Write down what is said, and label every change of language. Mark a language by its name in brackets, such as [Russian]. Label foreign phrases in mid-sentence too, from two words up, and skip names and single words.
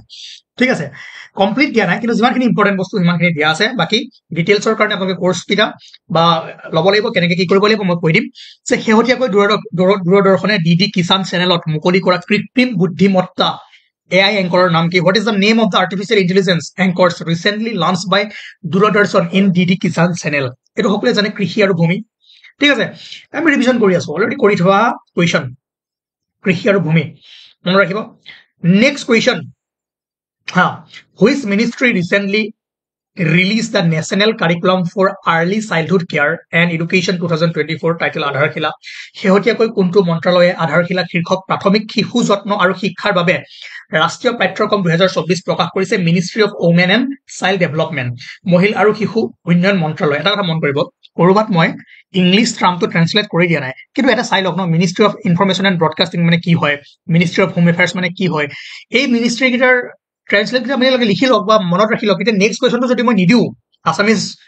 [Assamese] ঠিক আছে, কমপ্লিট দিয়া নাই, কিন্তু যিমানখিনি ইম্পৰ্টেণ্ট বস্তু সিমানখিনি দিয়া আছে। বাকী ডিটেইলছৰ কাৰণে আপোনালোকে কোৰ্চকেইটা বা ল'ব লাগিব, কেনেকৈ কি কৰিব লাগিব মই কৈ দিম। যে শেহতীয়াকৈ দূৰদৰ্শনে DD কিষাণ চেনেলত মুকলি কৰা কৃত্ৰিম বুদ্ধিমত্তা [English] AI anchor [Assamese] নাম কি? [English] What is the name of the artificial intelligence anchors recently launched by Doordarshan in DD Kisan channel? [Assamese] এইটো সকলোৱে জানে কৃষি আৰু ভূমি ঠিক আছে আমি ৰিভিজন কৰি আছো অলৰেডি কৰি থোৱা কোৱেশ্চন কৃষি আৰু ভূমি মনত ৰাখিব [English] next question which ministry recently released the National Curriculum for Early Childhood Care and Education 2024 title [Assamese] আধাৰশিলা শেহতীয়াকৈ কোনটো মন্ত্ৰালয়ে আধাৰশিলা শীৰ্ষক প্ৰাথমিক শিশু যত্ন আৰু শিক্ষাৰ বাবে ৰাষ্ট্ৰীয় পাঠ্যক্ৰম 2024 প্ৰকাশ কৰিছে [English] ministry of women and child development [Assamese] মহিলা আৰু শিশু উন্নয়ন মন্ত্ৰালয় এটা কথা মন কৰিব কৰবাত মই ইংলিছ টাৰ্মটো ট্ৰান্সলেট কৰি দিয়া নাই কিন্তু এটা চাই লওক ন [English] ministry of information and broadcasting [Assamese] মানে কি হয় [English] ministry of home affairs [Assamese] মানে কি হয় এই মিনিষ্ট্ৰি কেইটাৰ ট্ৰান্সলেট কেইটা মানে লিখি লওক বা মনত ৰাখি লওক এতিয়া নেক্সট কুৱেশ্যনটো যদি মই নিদিওঁ আছামিজ